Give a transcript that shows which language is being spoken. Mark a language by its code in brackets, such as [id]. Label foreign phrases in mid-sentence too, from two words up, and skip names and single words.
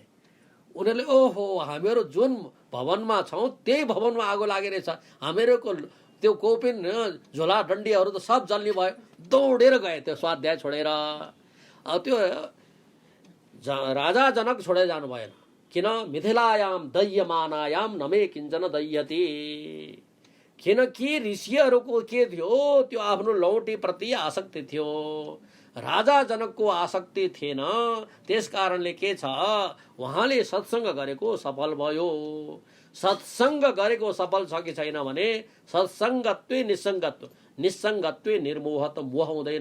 [ne] उनीहरूले ओहो हामीहरू जुन भवनमा छौँ त्यही भवनमा आगो लागिरहेछ, हामीहरूको त्यो कोपिन झोला डन्डीहरू त सब जल्ने भयो। दौडेर गए त्यो स्वाध्याय छोडेर। त्यो राजा जनक छोडेर जानु भएन। किन? [sa] मिथिलायाम दह्यमानायाम नमे किञ्चन दह्यति। [ne] किनकि ऋषिहरूको के थियो, त्यो आफ्नो लौटी प्रति आसक्ति थियो, राजा जनकको आसक्ति थिएन। त्यस कारणले के छ, उहाँले सत्सङ्ग गरेको सफल भयो। सत्सङ्ग गरेको सफल छ कि छैन भने [sa] सत्सङ्गत्वे निसङ्गत्वे निर्मोहत्व [ne] मोह हुँदैन।